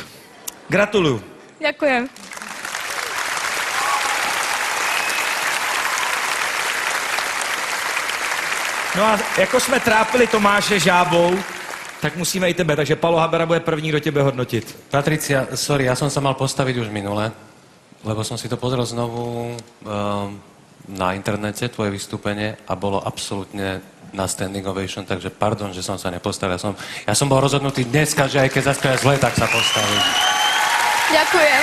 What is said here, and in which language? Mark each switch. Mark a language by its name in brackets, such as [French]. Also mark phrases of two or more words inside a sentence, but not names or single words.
[Czech] Gratuluju. [Slovak] Ďakujem. [Czech] No a jako jsme trápili Tomáše žábou, tak musíme i tebe. Takže Palo Habera bude první, kdo tebe hodnotit. [Slovak] Patricia, sorry, ja som sa mal postaviť už minule, lebo som si to pozrel znovu na internete, tvoje vystúpenie, a bolo absolútne na [English] standing ovation, [Slovak] takže pardon, že som sa nepostavil. Ja som bol rozhodnutý dneska, že aj keď zaspieva zle, tak sa postavím. Ďakujem.